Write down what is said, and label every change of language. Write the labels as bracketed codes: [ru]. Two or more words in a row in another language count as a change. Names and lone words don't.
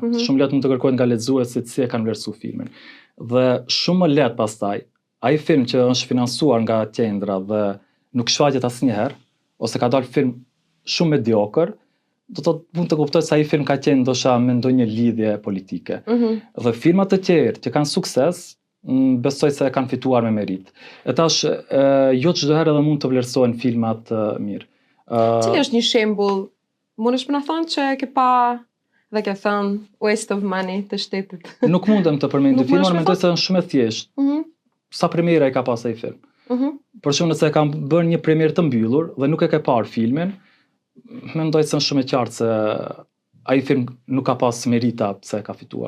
[sq] Shumë lehtë mund të kërkohet nga lexuesit se e kanë vlerësuar filmin. Dhe shumë më lehtë pastaj, ai film që është financuar nga qendra dhe nuk shfaqet asnjëherë, ose ka dalë film shumë mediokër, do të mund të kuptoj se ai film ka qenë ndoshta me ndonjë lidhje politike. Dhe filmat të tjerë që kanë sukses, besoj se kanë fituar me merit. E tash, jo çdo herë edhe mund të vlerësohen filmat mirë. Cili është një shembull? Mundesh më na thënë që ke pa dhe ke thënë [en] waste of money [sq] të shtetit? Nuk mundem të përmend filmin, mendoj se është shumë e thjeshtë. Sa premiera i ka pas ai film? Por shumë nëse kam bërë një premier të mbyllur dhe nuk e ke parë filmin, mendoj se është shumë e qartë se ai film nuk ka pas merita pse ka fituar.